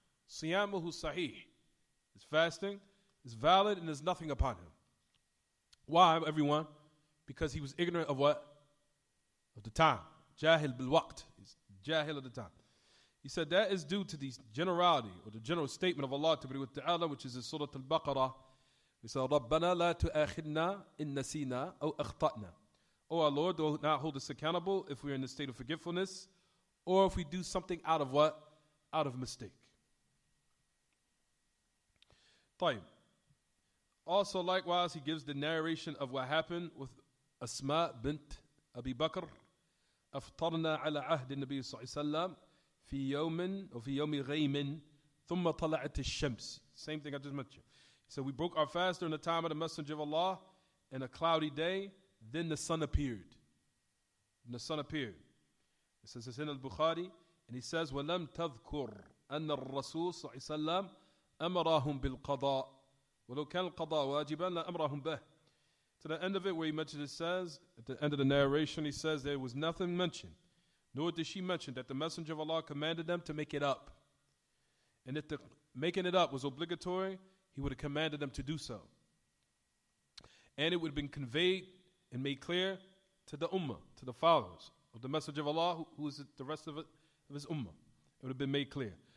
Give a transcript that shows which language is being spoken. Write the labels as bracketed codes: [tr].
[ar] Siyamuhu sahih. [en] His fasting is valid and there's nothing upon him. Why, everyone? Because he was ignorant of what? Of the time. [ar] Jahil bil waqt. [en] He's jahil of the time. He said that is due to the generality or the general statement of Allah Ta'ala, which is in Surah Al-Baqarah. He said, [ar] رَبَّنَا لَا تُؤَاخِذْنَا إِن نَسِينَا أَوْ أَخْطَأْنَا. [en] Oh our Lord, do not hold us accountable if we are in a state of forgetfulness or if we do something out of what? Out of mistake. [ar] طيب. [en] Also likewise, he gives the narration of what happened with Asma bint Abi Bakr. [ar] أفطرنا على عهد النبي صلى الله عليه وسلم في يوم وفي يوم غيم ثم طلعت الشمس. [en] Same thing I just mentioned. So we broke our fast during the time of the Messenger of Allah in a cloudy day. Then the sun appeared. It says it's in Al-Bukhari, and he says, [ar] وَلَمْ تَذْكُرْ أَنَّ الرَّسُولِ صلى الله عليه وسلم أَمَرَهُمْ بِالْقَضَاءِ وَلَوْ كَانَ الْقَضَاء وَاجِبًا لَأَمْرَهُمْ بِهِ. [en] To the end of it, where he mentioned, it says, at the end of the narration, he says there was nothing mentioned, nor did she mention that the Messenger of Allah commanded them to make it up. And if the making it up was obligatory, he would have commanded them to do so. And it would have been conveyed and made clear to the ummah, to the followers of the Messenger of Allah, who is the rest of his ummah. It would have been made clear.